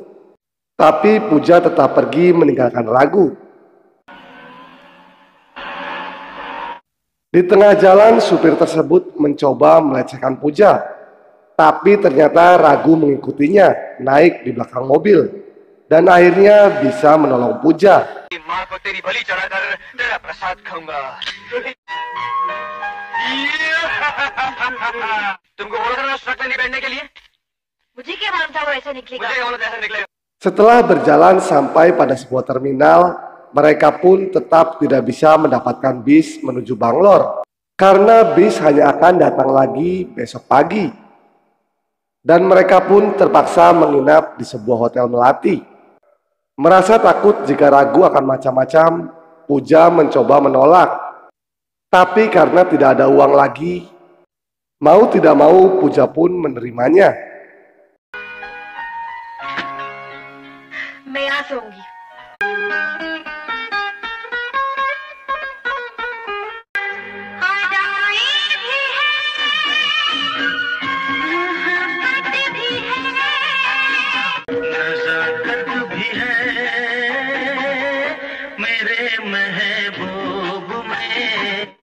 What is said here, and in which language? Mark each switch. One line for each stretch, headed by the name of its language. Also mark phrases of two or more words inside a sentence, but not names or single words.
Indonesian: Tapi Puja tetap pergi meninggalkan Ragu. Di tengah jalan, supir tersebut mencoba melecehkan Puja. Tapi ternyata Ragu mengikutinya naik di belakang mobil. Dan akhirnya bisa menolong Puja.
Hindi: माँ को तेरी बलि चढ़ाकर तेरा प्रसाद खाऊंगा। तुमको बोला था ना ट्रक में नहीं बैठने के लिए? मुझे क्या मालूम था वो ऐसा निकलेगा। मुझे क्या बोला था ऐसा निकलेगा?
Indonesian: Setelah berjalan sampai pada sebuah terminal, mereka pun tetap tidak bisa mendapatkan bis menuju Banglor. Karena bis hanya akan datang lagi besok pagi. Dan mereka pun terpaksa menginap di sebuah hotel melati. Merasa takut jika Ragu akan macam-macam, Puja mencoba menolak. Tapi karena tidak ada uang lagi, mau tidak mau Puja pun menerimanya.
Hindi: मैं यहाँ सोऊंगी। नज़ाकत भी है मेरे महबूब में।